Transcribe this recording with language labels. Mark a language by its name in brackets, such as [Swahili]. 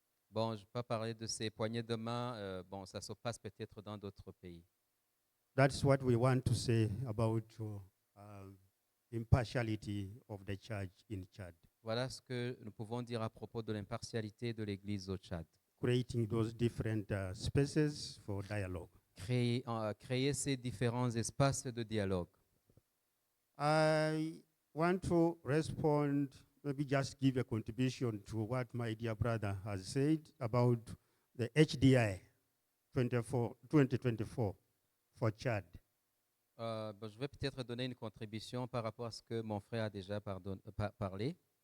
[French] Bon, je ne vais pas parler de ces poignées de main. Bon, ça se passe peut-être dans d'autres pays. [English] That's what we want to say about impartiality of the church in Chad. [French] Voilà ce que nous pouvons dire à propos de l'impartialité de l'Église au Tchad. [English] Creating those different spaces for dialogue. [French] Créer ces différents espaces de dialogue. [English] I want to respond, maybe just give a contribution to what my dear brother has said about the HDI 2024 for Chad. [French] Je vais peut-être donner une contribution par rapport à ce que mon frère a déjà parlé.